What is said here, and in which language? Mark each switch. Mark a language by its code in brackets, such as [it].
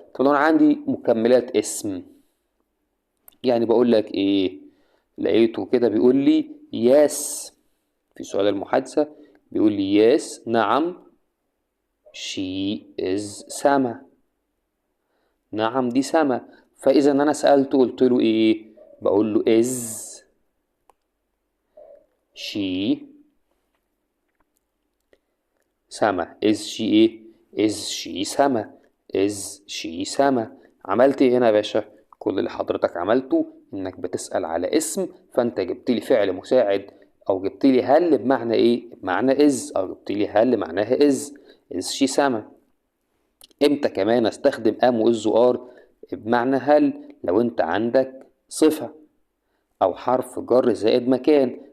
[ar] طب لو أنا عندي مكملات اسم يعني بقول لك إيه؟ لقيته كده بيقول لي yes في سؤال المحادثة، بيقول لي yes نعم [en] she is سما. [ar] نعم دي سما. فإذا أنا سألته قلت له إيه؟ بقول له [en] is she سما. is she إيه؟ is she سما. is she سما. [ar] عملت إيه هنا يا باشا؟ كل اللي حضرتك عملته إنك بتسأل على اسم فأنت جبت لي فعل مساعد، أو جبت لي هل بمعنى إيه؟ بمعنى is، أو جبت لي هل معناها [en] is she سما. [ar] امتى كمان استخدم ام واز وار؟ بمعنى هل لو انت عندك صفة او حرف جر زائد مكان.